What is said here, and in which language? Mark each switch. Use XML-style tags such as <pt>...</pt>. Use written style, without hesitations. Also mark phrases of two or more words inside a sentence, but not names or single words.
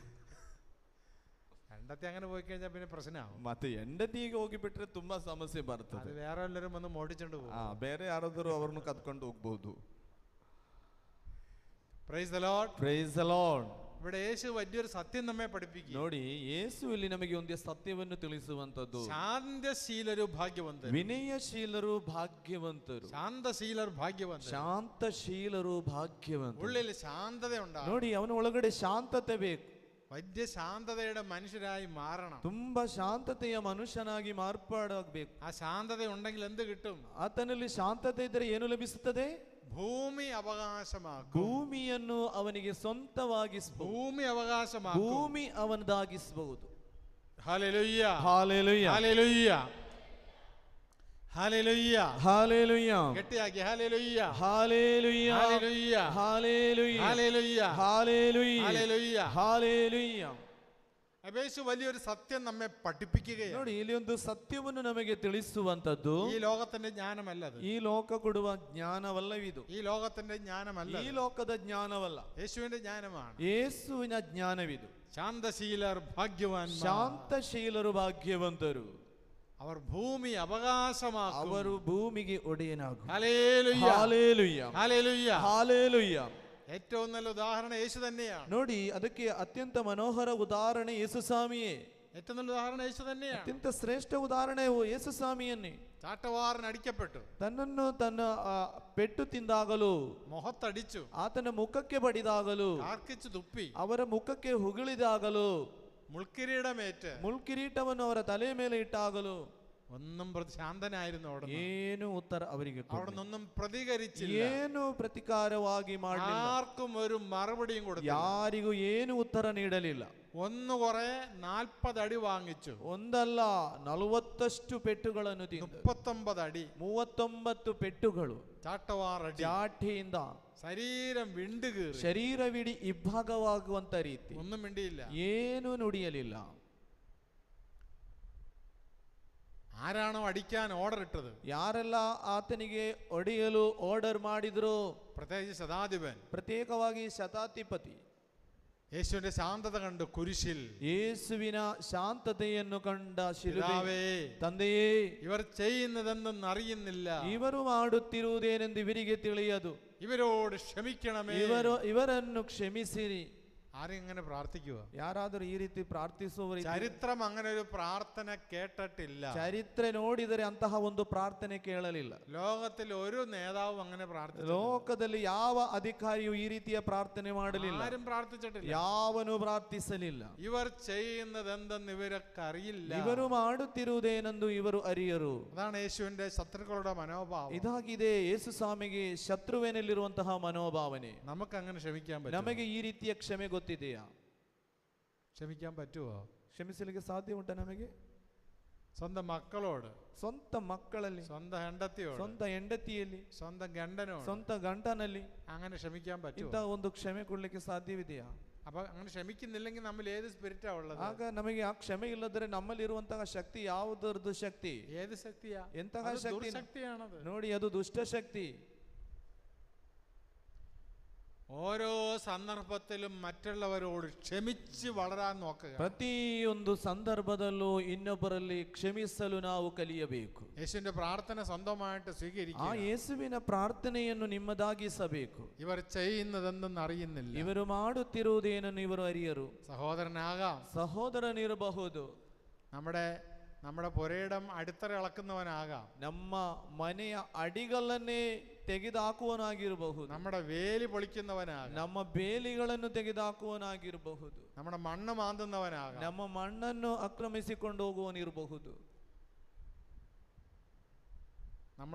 <ml>ಹೆಂಡತಿ അങ്ങനെ പോയി കഴിഞ്ഞാൽ പിന്നെ പ്രശ്നമാവും.</ml> <kn>ಮತ್ತೆ ಹೆಂಡತಿಗೆ ಹೋಗಿ ಬಿಟ್ರೆ ತುಂಬಾ ಸಮಸ್ಯೆ</kn> <ml>അത്</ml> <kn>ಬರ್ತದೆ.</kn> <ml>വേറെ എല്ലാവരും വന്ന് മോടിച്ചോണ്ട് പോകും.</ml> <kn>ಬೇರೆ ಯಾರಾದರೂ ಅವರನ್ನು ಕದ್ಕೊಂಡು ಹೋಗ್ಬಹುದು.</kn> <en>praise the lord. praise the lord.</en> <ml>ഇവിടെ യേശു വലിയൊരു സത്യം നമ്മെ പഠിപ്പിക്കും.</ml> <kn>ನೋಡಿ ಯೇಸು ಇಲ್ಲಿ ನಮಗೆ ಒಂದು ಸತ್ಯವನ್ನು ತಿಳಿಸುವಂತದ್ದು. ಶಾಂತಶೀಲರು ಭಾಗ್ಯವಂತರು. ವಿನಯಶೀಲರು ಭಾಗ್ಯವಂತರು. ಶಾಂತಶೀಲರು ಭಾಗ್ಯವಂತರು. ಶಾಂತಶೀಲರು ಭಾಗ್ಯವಂತರು.</kn> <ml>ഉള്ളിൽ ശാന്തത ഉണ്ടാകും.</ml> <kn>ನೋಡಿ ಅವನ ಒಳಗಡೆ ಶಾಂತತೆ ಬೇಕು.</kn> <ml>വലിയ ശാന്തതയുടെ മനുഷ്യരായി മാറണം.</ml> <kn>ತುಂಬಾ ಶಾಂತತೆಯ ಮನುಷ್ಯನಾಗಿ ಮಾರ್ಪಾಡಾಗಬೇಕು.</kn> <ml>ആ ശാന്തത ഉണ്ടെങ്കിൽ എന്ത് കിട്ടും?</ml> <kn>ಆತನಲ್ಲಿ ಶಾಂತತೆ ಇದ್ದರೆ ಏನು ಲಭಿಸುತ್ತದೆ?</kn> <ml>ഭൂമി അവകാശമാക്കും.</ml> <kn>ಭೂಮಿಯನ್ನು ಅವನಿಗೆ ಸ್ವಂತವಾಗಿಸಬಹುದು.</kn> <ml>ഭൂമി അവകാശമാക്കും.</ml> <kn>ಭೂಮಿ ಅವನದಾಗಿಸಬಹುದು.</kn> <ml>ഹല്ലേലൂയ</ml> <kn>ಹಾಲೆಲೂಯ</kn> <ml>ഹല്ലേലൂയ ഹല്ലേലൂയ</ml> <kn>ಹಾಲೆಲೂಯ.</kn> <ml>ഗട്ടിയാക്കി ഹല്ലേലൂയ</ml> <kn>ಹಾಲೆಲೂಯ</kn> <ml>ഹല്ലേലൂയ</ml> <kn>ಹಾಲೆಲೂಯ</kn> <ml>ഹല്ലേലൂയ</ml> <kn>ಹಾಲೆಲೂಯ</kn> <ml>ഹല്ലേലൂയ.</ml> <kn>ಹಾಲೆಲೂಯ.</kn> <ml>യേശു വലിയൊരു സത്യം നമ്മെ പഠിപ്പിക്കുകയാണ്.</ml> <kn>ನೋಡಿ ಇಲ್ಲಿ ಒಂದು ಸತ್ಯವನ್ನು ನಮಗೆ ತಿಳಿಸುವಂತದ್ದು.</kn> <ml>ഈ ലോകത്തിന്റെ ജ്ഞാനമല്ലത്.</ml> <kn>ಈ ಲೋಕ ಕೊಡುವ ಜ್ಞಾನವಲ್ಲವಿದು.</kn> <ml>ഈ ലോകത്തിന്റെ ജ്ഞാനമല്ല.</ml> <kn>ಈ ಲೋಕದ ಜ್ಞಾನವಲ್ಲ.</kn> <ml>യേശുവിന്റെ ജ്ഞാനമാണ്.</ml> <kn>ಯೇಸುವಿನ ಜ್ಞಾನವಿದು.</kn> <ml>ശാന്തശീലർ ഭാഗ്യവാന്മാർ.</ml> <kn>ಶಾಂತಶೀಲರು ಭಾಗ್ಯವಂತರು.</kn> <ml>അവർ ഭൂമി അവകാശമാക്കും.</ml> <kn>ಅವರು ಭೂಮಿಗೆ ಒಡೆಯನಾಗು.</kn> <ml>ഹല്ലേലൂയ</ml> <kn>ಹಾಲೆಲೂಯ</kn> <ml>ഹല്ലേലൂയ.</ml> <kn>ಹಾಲೆಲೂಯ.</kn> <ml>ഏറ്റവും നല്ല ഉദാഹരണം യേശു തന്നെയാണ്.</ml> <kn>ನೋಡಿ ಅದಕ್ಕೆ ಅತ್ಯಂತ ಮನೋಹರ ಉದಾಹರಣೆ ಯೇಸು ಸ್ವಾಮಿಯೇ.</kn> <ml>ഏറ്റവും നല്ല ഉദാഹരണം യേശു തന്നെയാണ്.</ml> <kn>ಅತ್ಯಂತ ಶ್ರೇಷ್ಠ ಉದಾಹರಣೆ ಯೇಸು ಸ್ವಾಮಿಯನ್ನೇ.</kn> <ml>ചാട്ടവാറിന് അടിക്കപ്പെട്ടു.</ml> <kn>ತನ್ನನ್ನು ತನ್ನ ಪೆಟ್ಟು ತಿಂದಾಗಲೂ,</kn> <ml>മുഖത്തടിച്ചു,</ml> <kn>ಆತನ ಮುಖಕ್ಕೆ ಬಡಿದಾಗಲೂ,</kn> <ml>കാർക്കിച്ചു തുപ്പി,</ml> <kn>ಅವರ ಮುಖಕ್ಕೆ ಹುಗುಳಿದಾಗಲೂ,</kn> <ml>മുൾക്കിരീടമേറ്റ്,</ml> <kn>ಮುಳ್ಕಿರೀಟವನ್ನು ಅವರ ತಲೆ ಮೇಲೆ ಇಟ್ಟಾಗಲೂ</kn> <ml>ഒന്നും ശാന്തനായിരുന്നു. അവിടെ</ml> <kn>ಏನು ಉತ್ತರ ಅವರಿಗೆ</kn> <ml>അവിടെ നിന്നൊന്നും പ്രതികരിച്ചില്ല.</ml> <kn>ಏನು ಪ್ರತಿಕಾರವಾಗಿ ಮಾಡಲಿಲ್ಲ.</kn> <ml>ആർക്കും ഒരു മറുപടിയും കൊടുത്തില്ല.</ml> <kn>ಯಾರಿಗೂ ಏನು ಉತ್ತರ ನೀಡಲಿಲ್ಲ.</kn> <ml>ഒന്ന് കുറെ 40 അടി വാങ്ങിച്ചു.</ml> <kn>ಒಂದಲ್ಲ 40 ಪೆಟ್ಟುಗಳನ್ನು ತಿಂದು</kn> <ml>39 അടി</ml> <kn>39 ಪೆಟ್ಟುಗಳು</kn> <ml>ചാട്ടവാറടി.</ml> <kn>ಚಾಟಿಯಿಂದ</kn> <ml>ശരീരം വിണ്ടുകീറി,</ml> <kn>ಶರೀರವಿಡೀ ಇಬ್ಬಾಗವಾಗುವಂತ ರೀತಿ</kn> <ml>ഒന്നും മിണ്ടിയില്ല.</ml> <kn>ಏನು ನುಡಿಯಲಿಲ್ಲ.</kn> <ml>ആരാണോ അടിക്കാൻ ഓർഡർ ഇട്ടത്,</ml> <kn>ಯಾರೆಲ್ಲ ಆತನಿಗೆ ಒಡೆಯಲು ಆರ್ಡರ್ ಮಾಡಿದ್ರು,</kn> <ml>പ്രത്യേകിച്ച് ശതാധിപൻ,</ml> <kn>ಪ್ರತ್ಯೇಕವಾಗಿ ಶತಾಧಿಪತಿ,</kn> <ml>യേശുവിന്റെ ശാന്തത കണ്ടു കുരിശിൽ.</ml> <kn>ಯೇಸುವಿನ ಶಾಂತತೆಯನ್ನು ಕಂಡ ಶಿಲುಬೆ,</kn> <ml>പിതാവേ,</ml> <kn>ತಂದೆಯೇ,</kn> <ml>ഇവർ ചെയ്യുന്നതെന്തെന്ന് അറിയുന്നില്ല,</ml> <kn>ಇವರು ಮಾಡುತ್ತಿರುವುದೇನೆಂದು ಇವರಿಗೆ ತಿಳಿಯದು,</kn> <ml>ഇവരോട് ക്ഷമിക്കണമേ.</ml> <kn>ಇವರನ್ನು ಕ್ಷಮಿಸಿರಿ.</kn> <ml>ആരും ഇങ്ങനെ പ്രാർത്ഥിക്കുക?</ml> <kn>ಯಾರಾದರೂ ಈ ರೀತಿ ಪ್ರಾರ್ಥಿಸುವವರು?</kn> <ml>ചരിത്രം അങ്ങനെ ഒരു പ്രാർത്ഥന കേട്ടിട്ടില്ല.</ml> <kn>ಚರಿತ್ರೆ ನೋಡಿದರೆ ಅಂತಹ ಒಂದು ಪ್ರಾರ್ಥನೆ ಕೇಳಲಿಲ್ಲ.</kn> <ml>ലോകത്തിൽ ഒരു നേതാവും അങ്ങനെ പ്രാർത്ഥിച്ചില്ല.</ml> <kn>ಲೋಕದಲ್ಲಿ ಯಾವ ಅಧಿಕಾರಿಯೂ ಈ ರೀತಿಯ ಪ್ರಾರ್ಥನೆ ಮಾಡಲಿಲ್ಲ.</kn> <ml>ആരും പ്രാർത്ഥിച്ചിട്ടില്ല.</ml> <kn>ಯಾವನು ಪ್ರಾರ್ಥಿಸಲಿಲ್ಲ.</kn> <ml>ഇവർ ചെയ്യുന്നത് എന്തെന്ന് ഇവരൊക്കെ അറിയില്ല.</ml> <kn>ಇವರು ಮಾಡುತ್ತಿರುವುದೇನೆಂದು ಇವರು ಅರಿಯರು.</kn> <ml>അതാണ് യേശുവിന്റെ ശത്രുക്കളുടെ മനോഭാവം.</ml> <kn>ಇದಾಗಿದೆ ಯೇಸು ಸ್ವಾಮಿಗೆ ಶತ್ರುವಿನಲ್ಲಿರುವಂತಹ ಮನೋಭಾವನೆ.</kn> <ml>നമുക്ക് അങ്ങനെ ക്ഷമിക്കാൻ പറ്റും?</ml> <kn>ನಮಗೆ ಈ ರೀತಿಯ ಕ್ಷಮೆ ಗೊತ್ತಿದೆಯಾ?</kn> <ml>ക്ഷമിക്കാൻ പറ്റുമോ?</ml> <kn>ಕ್ಷಮಿಸಲಿಕ್ಕೆ ಸಾಧ್ಯ ಉಂಟಾ ನಮಗೆ?</kn> <ml>സ്വന്തം മക്കളോട്,</ml> <kn>ಸ್ವಂತ ಮಕ್ಕಳಲ್ಲಿ,</kn> <ml>സ്വന്തം ಹೆಂಡತಿയോട്,</ml> <kn>ಸ್ವಂತ ಹೆಂಡತಿಯಲ್ಲಿ,</kn> <ml>സ്വന്തം ഗണ്ടനോട്</ml> <kn>ಸ್ವಂತ ಗಂಡನಲ್ಲಿ</kn> <ml>അങ്ങനെ ക്ഷമിക്കാൻ പറ്റുമോ?</ml> <kn>ಇಂತಹ ಒಂದು ಕ್ಷಮೆ ಕೊಡ್ಲಿಕ್ಕೆ ಸಾಧ್ಯವಿದೆಯಾ?</kn> <ml>അപ്പൊ അങ്ങനെ ക്ഷമിക്കുന്നില്ലെങ്കിൽ നമ്മൾ ഏത് സ്പിരിറ്റാ ഉള്ളത്?</ml> <kn>ಆಗ ನಮಗೆ ಆ ಕ್ಷಮೆ ಇಲ್ಲದ್ರೆ ನಮ್ಮಲ್ಲಿರುವಂತಹ ಶಕ್ತಿ ಯಾವುದರದ್ದು ಶಕ್ತಿ?</kn> <ml>ഏത് ശക്തിയാ?</ml> <kn>ಎಂತಹ ಶಕ್ತಿ?</kn> <ml>ശക്തിയാണത്.</ml> <kn>ನೋಡಿ, ಅದು ದುಷ್ಟ ಶಕ್ತಿ.</kn> <ml>ഓരോ സന്ദർഭത്തിലും മറ്റുള്ളവരോട് ക്ഷമിച്ച് വളരാൻ നോക്കുക.</ml> <kn>ಪ್ರತಿಯೊಂದು ಸಂದರ್ಭದಲ್ಲೂ ಇನ್ನೊಬ್ಬರಲ್ಲಿ ಕ್ಷಮಿಸಲು ನಾವು ಕಲಿಯಬೇಕು.</kn> <ml>യേശുവിന്റെ പ്രാർത്ഥന സ്വന്തമായിട്ട്</ml> <kn>ಆ</kn> <ml>സ്വീകരിക്കുക.</ml> <kn>ಯೇಸುವಿನ ಪ್ರಾರ್ಥನೆಯನ್ನು ನಿಮ್ಮದಾಗಿಸಬೇಕು.</kn> <ml>ഇവർ ചെയ്യുന്നതെന്തെന്ന് അറിയുന്നില്ല.</ml> <kn>ಇವರು ಮಾಡುತ್ತಿರುವುದೇನನ್ನು ಇವರು ಅರಿಯರು.</kn> <ml>സഹോദരനാകാം,</ml> <kn>ಸಹೋದರನಿರಬಹುದು,</kn> <ml>നമ്മുടെ പുരയിടം അടിത്തറ ഇളക്കുന്നവനാകാം,</ml> <kn>ನಮ್ಮ ಮನೆಯ ಅಡಿಗಲ್ಲನ್ನೇ ತೆಗೆದುಹಾಕುವನಾಗಿರಬಹುದು,</kn> <ml>നമ്മുടെ വേലി പൊളിക്കുന്നവനാകാം,</ml> <kn>ನಮ್ಮ ಬೇಲಿಗಳನ್ನು ತೆಗೆದುಹಾಕುವನಾಗಿರಬಹುದು,</kn> <ml>നമ്മുടെ മണ്ണ് മാന്തുന്നവനാകാം,</ml> <kn>ನಮ್ಮ ಮಣ್ಣನ್ನು ಆಕ್ರಮಿಸಿಕೊಂಡು ಹೋಗುವನಿರಬಹುದು.</kn>